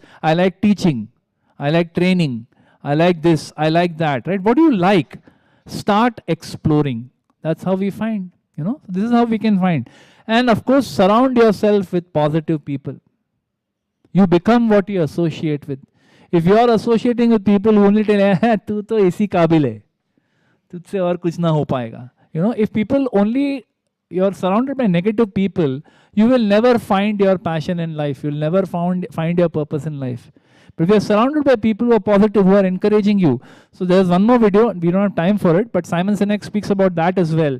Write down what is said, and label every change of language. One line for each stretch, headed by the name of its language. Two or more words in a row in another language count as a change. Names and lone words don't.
English: I like teaching. I like training. I like this. I like that. Right? What do you like? Start exploring. That's how we find. You know, this is how we can find. And of course, surround yourself with positive people. You become what you associate with. If you are associating with people who only tell you,
Hindi: तू तो इसी काबिल है, तुझसे और कुछ ना हो पाएगा.
English: You know, if people only, you are surrounded by negative people, you will never find your passion in life. You will never find your purpose in life. But if you are surrounded by people who are positive, who are encouraging you. So there's one more video, we don't have time for it, but Simon Sinek speaks about that as well.